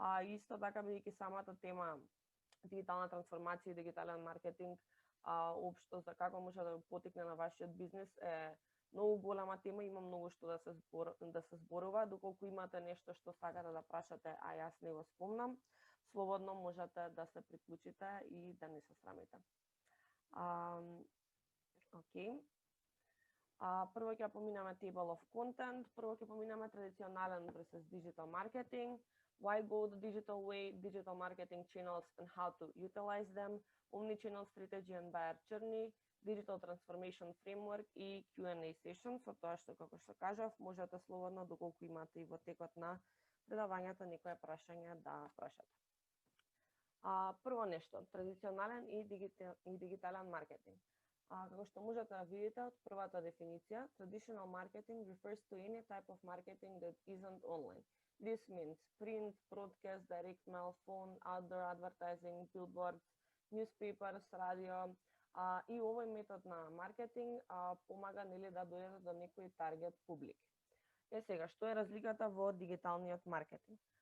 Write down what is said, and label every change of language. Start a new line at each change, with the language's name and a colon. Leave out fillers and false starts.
Macedonian: Исто така, бидејќи самата тема дигитална трансформација и дигитален маркетинг, општо за како може да потекне на вашиот бизнес е многу голема тема, има многу што да се зборува. Доколку имате нешто што сакате да прашате, а јас не го спомнам, слободно можете да се приклучите и да не се срамите. Окей. Прво ќе поминаме
English: table of content,
Macedonian: прво ќе поминаме традиционален
English: versus digital marketing, why go the digital way, digital marketing channels and how to utilize them, omnichannel strategy and buyer journey, digital transformation framework и Q&A session,
Macedonian: со тоа што, како што кажав, можете слободно, доколку имате и во текот на предавањето некое прашање да прашате. Прво нешто, традиционален и дигитален маркетинг. Како што можете да видите од првата дефиниција,
English: traditional marketing refers to any type of marketing that isn't online. This means print, broadcast, direct mail, phone, outdoor advertising, billboards, newspapers,
Macedonian: радио. И овој метод на маркетинг помага да дојдете до некој таргет публик. Сега, што е разликата во дигиталниот маркетинг?